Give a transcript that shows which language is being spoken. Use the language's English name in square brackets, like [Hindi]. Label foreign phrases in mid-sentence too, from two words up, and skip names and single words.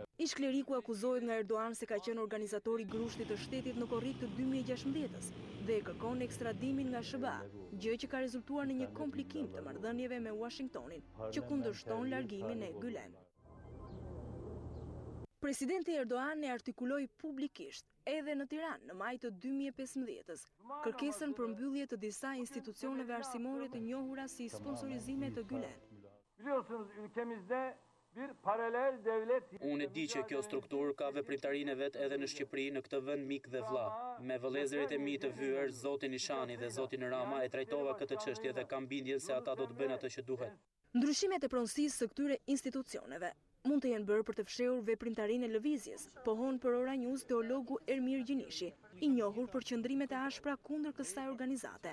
[Albanian] Ish kleriku akuzohet nga Erdogan se ka qenë organizatori i grushtit të shtetit në korrik të 2016-s dhe e kërkon ekstradimin nga SBA, gjë që ka rezultuar në një komplikim të marrëdhënieve me Washingtonin, që kundërshton largimin e Gülen. Presidenti Erdogan e artikuloi publikisht edhe në Tiranë në maj të 2015-s kërkesën për mbyllje të disa institucioneve arsimore të njohura si sponsorizime të Gülen. [Turkish] Biliyorsunuz ülkemizde bir paralel devlet. [Albanian] Unë e di që kjo strukturë ka veprimtarinë e vet edhe në Shqipëri, në këtë vend mik dhe vëlla. Me vëllezërit e mi të vyer, zotin Ishani dhe zotin Rama, e trajtova këtë çështje dhe kam bindjen se ata do të bëjnë atë që duhet. Ndryshimet e pronësisë së këtyre institucioneve mund të jenë bërë për të fshehur veprimtarinë e lëvizjes, pohon për Ora News teologu Ermir Gjinishi, i njohur për qëndrimet e ashpra kundër kësaj organizate.